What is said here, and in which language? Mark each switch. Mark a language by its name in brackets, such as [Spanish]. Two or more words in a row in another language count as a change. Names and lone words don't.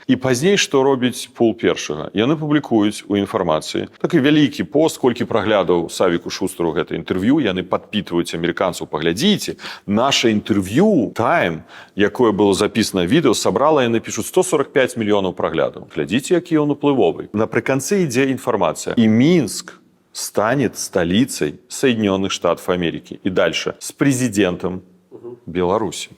[Belarusian] І пазней што робіць пул першага? Яны публікуюць у інфармацыі такі вялікі пост, колькі праглядаў Савіку Шустару гэта інтэрв'ю, яны падпітваюць амерыканцаў. Паглядзіце, наша інтэрв'ю Time, якое было запісана відэо, сабрала, яны пішуць 145 мільёнаў праглядаў. Глядзіце, які ён уплывовы. Напрыканцы ідзе інфармацыя. [Russian] І Мінск станет столицей Соединенных Штатов Америки. И дальше с президентом Беларуси.